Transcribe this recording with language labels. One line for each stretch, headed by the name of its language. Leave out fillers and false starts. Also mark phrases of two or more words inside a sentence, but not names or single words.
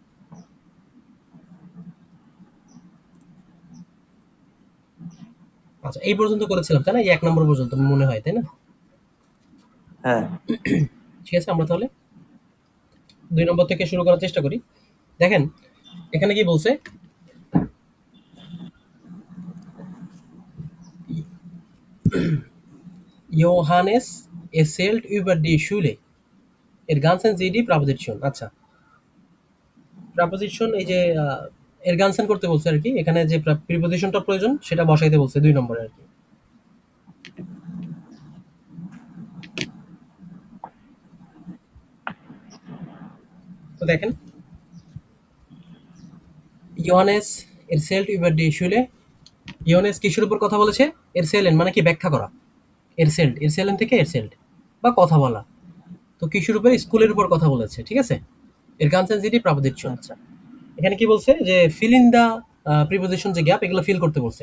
Bangla: আচ্ছা, এই পর্যন্ত করেছিলাম তাই না? এই 1 নম্বর পর্যন্ত মনে হয়, তাই না? হ্যাঁ। ঠিক আছে, আমরা তাহলে 2 নম্বর থেকে শুরু করার চেষ্টা করি। দেখেন এখানে কি বলছে,
German: Johannes erzählt über die Schule. Ergänzen Sie die Präposition.
Bangla: আচ্ছা, প্রাপোজিশন এই যে
German: ergänzen
Bangla: করতে বলছে আর কি, এখানে যে প্রিপোজিশনটা প্রয়োজন সেটা বসাইতে বলছে 2 নম্বরে আর কি। তো দেখেন,
German: ইয়োহানেস erzählt über die Schule।
Bangla: ইয়োহানেস কিসের উপর কথা বলেছে? এরসেলেন মানে কি ব্যাখ্যা করা, এরসেল্ড, এরসেলেন থেকে এরসেল্ড বা কথা বলা। তো কিসের উপর? স্কুলের উপর কথা বলেছে, ঠিক আছে।
German: Ergänzen Sie die Präposition.
Bangla: আচ্ছা। এখানে কি বলছে যে
English: fill in the preposition,
Bangla: যে গ্যাপ এগুলো ফিল করতে বলছে।